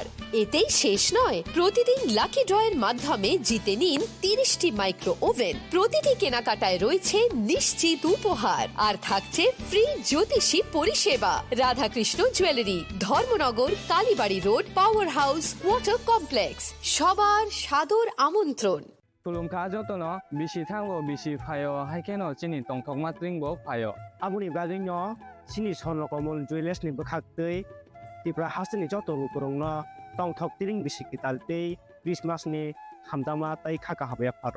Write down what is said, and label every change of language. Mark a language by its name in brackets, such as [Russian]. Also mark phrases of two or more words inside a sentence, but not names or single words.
[Bangla] এতেই শেষ নয়, প্রতিদিন [English] lucky draw [Bangla] মাধ্যমে জিতে নিন 30টি [English] micro oven. [Bangla] প্রতিটি কেনাকাটায় রয়েছে নিশ্চিত উপহার, আর থাকছে ফ্রি জ্যোতিষী পরিষেবা। রাধাকৃষ্ণ জুয়েলারি, ধর্মনগর, কালীবাড়ি রোড, [English] power house, water complex. [Bangla] সবার সাদর আমন্ত্রণ। [Kok Borok] Tulungka jotono bisi thango bisi phayo haikeno chini tongthokma tringbo phayo. Abuni bagino chini sonrokomon jewelers ni bkhaktei Tripura hasni joto rukurongno tongthok tring bisi kitaltei Christmas ni hamdama tai khaka habya pharo.